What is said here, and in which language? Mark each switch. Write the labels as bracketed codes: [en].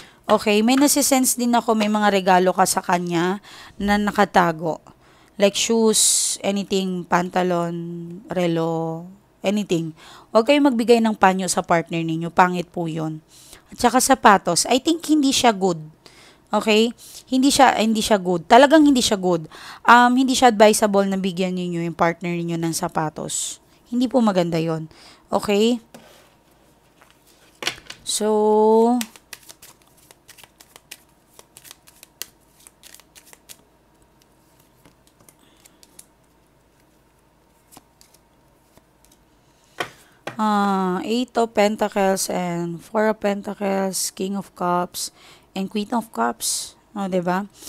[tl] Okay, may nasisense din ako, may mga regalo ka sa kanya na nakatago. [en] Like shoes, anything, pantalon, relo, anything. [tl] Huwag kayong magbigay ng panyo sa partner ninyo, pangit po yun. At saka sapatos, [en] I think [tl] hindi siya good. Okay? Hindi siya good. Talagang hindi siya good. Hindi siya advisable na bigyan niyo yung partner niyo ng sapatos. Hindi po maganda 'yon. Okay? [en] So, Eight of Pentacles and Four of Pentacles, King of Cups, and Queen of Cups. [tl] O, diba?